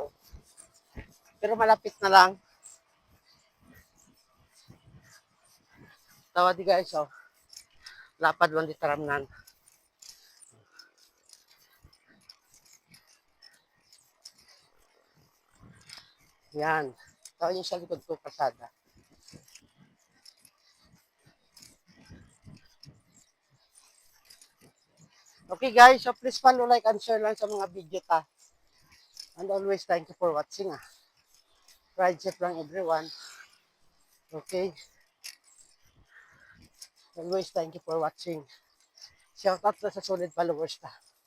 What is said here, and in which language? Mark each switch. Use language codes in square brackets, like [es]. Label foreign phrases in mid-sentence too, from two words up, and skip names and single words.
[hil] Pero malapit na lang. Tawa di guys, oh. Lapad lang di taramnan. Yan. Tawa niyo sa likod ko, pasada. [en] Okay guys, so please follow, like, and share lang [hil] sa mga [en] video ta. And always thank you for watching ah. Ride safe lang everyone. Okay. Always thank you for watching. Shout out na sa solid followers ta.